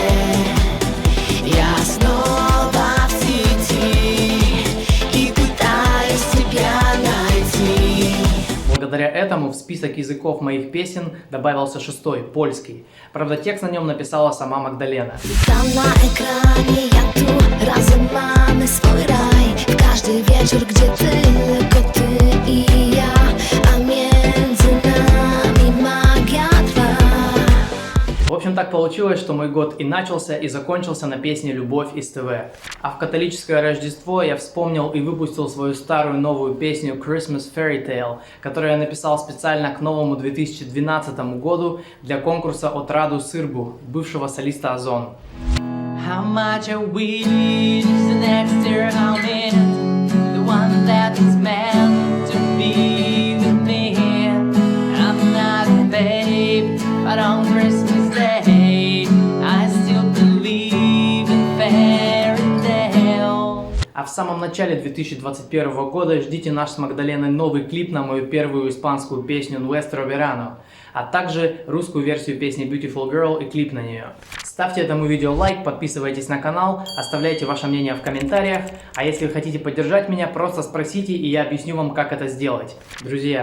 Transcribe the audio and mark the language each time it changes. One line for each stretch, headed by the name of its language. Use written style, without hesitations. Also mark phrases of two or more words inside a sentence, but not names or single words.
Russian: Я снова в сети и пытаюсь тебя найти. Благодаря этому в список языков моих песен добавился 6-й, польский. Правда, текст на нем написала сама Магдалена.
Polish: Tam na ekranie ja tu, razem mamy swój raj. W każdy wieczór, gdzie tylko ty i ja, a między nami
Russian: так получилось, что мой год и начался, и закончился на песне «Любовь» из ТВ. А в католическое Рождество я вспомнил и выпустил свою старую новую песню «Christmas Fairy Tale», которую я написал специально к новому 2012 году для конкурса от Раду Сырбу, бывшего солиста Озон.
English: How much I wish an extra moment, the one that is meant to be with me. I'm not a babe, but on Christmas Day I still believe in fairy tale.
Russian: А в самом начале 2021 года ждите наш с Магдаленой новый клип на мою первую испанскую песню «Nuestro Verano», а также русскую версию песни «Beautiful Girl» и клип на нее. Ставьте этому видео лайк, подписывайтесь на канал, оставляйте ваше мнение в комментариях, а если вы хотите поддержать меня, просто спросите, и я объясню вам, как это сделать.